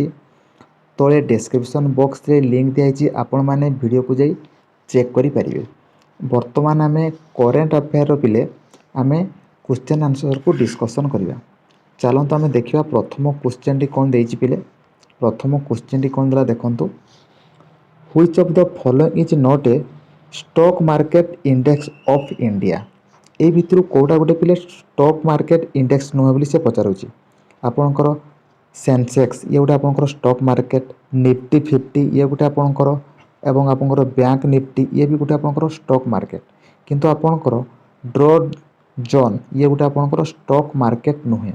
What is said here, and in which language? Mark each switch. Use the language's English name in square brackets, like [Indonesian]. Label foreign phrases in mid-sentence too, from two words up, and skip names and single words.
[Odia] ତଳେ [English] description box [Odia] ଲିଙ୍କ୍ ଦିଆଯାଇଛି, ଆପଣମାନେ ଭିଡ଼ିଓକୁ ଯାଇ ଚେକ୍ କରିପାରିବେ। ବର୍ତ୍ତମାନ ଆମେ [English] current affairs [Odia] ପିଲେ ଆମେ [English] question answer [Odia] ଡିସ୍କସନ୍ କରିବା। ଚାଲନ୍ତୁ ଆମେ ଦେଖିବା ପ୍ରଥମ କ୍ୱେଶ୍ଚନ୍ଟି କ'ଣ ଦେଇଛି ପିଲେ। ପ୍ରଥମ କ୍ୱେଶ୍ଚନ୍ଟି କ'ଣ ଦେଲା ଦେଖନ୍ତୁ। [English] Which of the following is not a stock market index of India? [Odia] এই ভিতରୁ କେଉଁଟା ଗୋଟେ ପିଲେ [English] stock market index [Odia] ନୁହେଁ ବୋଲି ସେ ପଚାରୁଛି। ଆପଣଙ୍କର ସେନ୍ସେକ୍ସ ଇଏ ଗୋଟେ ଆପଣଙ୍କର [English] stock market, [Odia] ନିଫ୍ଟି 50 ଇଏ ଗୋଟେ ଆପଣଙ୍କର, ଏବଂ ଆପଣଙ୍କର ବ୍ୟାଙ୍କ ନିଫ୍ଟି ଇଏ ବି ଗୋଟେ ଆପଣଙ୍କର [English] stock market. [Odia] କିନ୍ତୁ ଆପଣଙ୍କର ଡ୍ର ଜୋନ୍ ଇଏ ଗୋଟେ ଆପଣଙ୍କର [English] stock market [Odia] ନୁହେଁ।